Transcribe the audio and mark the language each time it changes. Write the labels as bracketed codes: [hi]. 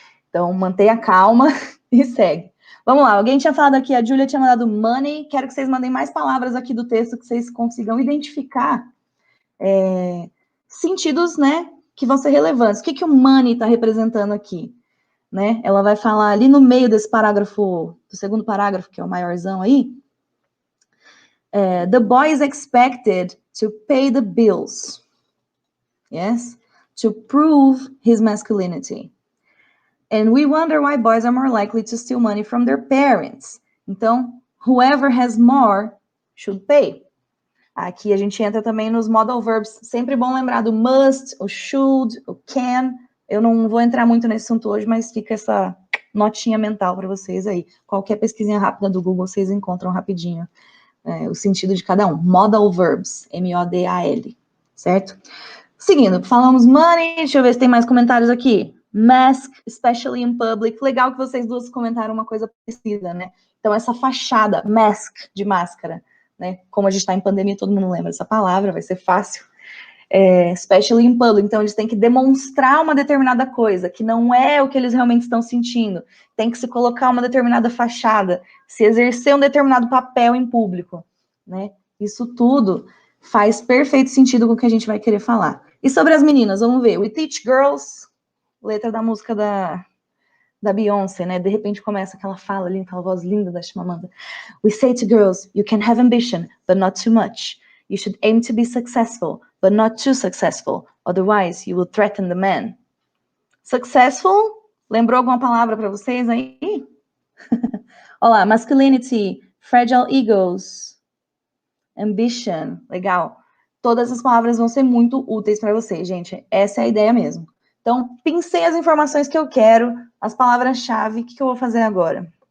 [pt] Então, mantenha calma e segue. Vamos lá, alguém tinha falado aqui, a Júlia tinha mandado money, quero que vocês mandem mais palavras aqui do texto, que vocês consigam identificar sentidos, né, que vão ser relevantes. O que o money está representando aqui? Né? Ela vai falar ali no meio desse parágrafo, do segundo parágrafo, que é o maiorzão aí, [en] the boy is expected to pay the bills, yes, to prove his masculinity. And we wonder why boys are more likely to steal money from their parents. Então, whoever has more should pay. [pt] Aqui a gente entra também nos modal verbs. Sempre bom lembrar do must, o should, o can. Eu não vou entrar muito nesse assunto hoje, mas fica essa notinha mental para vocês aí. Qualquer pesquisinha rápida do Google, vocês encontram rapidinho o sentido de cada um. Modal verbs, M-O-D-A-L, certo? Seguindo, falamos money, deixa eu ver se tem mais comentários aqui. [en] Mask, especially in public. [pt] Legal que vocês duas comentaram uma coisa parecida, né? Então, essa fachada, mask, de máscara, né? Como a gente está em pandemia, todo mundo lembra dessa palavra, vai ser fácil. [en] Especially in public. [pt] Então, eles têm que demonstrar uma determinada coisa, que não é o que eles realmente estão sentindo. Tem que se colocar uma determinada fachada, se exercer um determinado papel em público, né? Isso tudo faz perfeito sentido com o que a gente vai querer falar. E sobre as meninas, vamos ver. [en] We teach girls, [pt] letra da música da Beyoncé, né? De repente começa aquela fala ali, aquela voz linda da Chimamanda. [en] We say to girls, you can have ambition, but not too much. You should aim to be successful, but not too successful. Otherwise, you will threaten the man. Successful? [pt] Lembrou alguma palavra para vocês aí? Olha lá, masculinity, fragile egos, ambition, legal. Todas as palavras vão ser muito úteis para vocês, gente. Essa é a ideia mesmo. Então, pensei as informações que eu quero, as palavras-chave. O que eu vou fazer agora?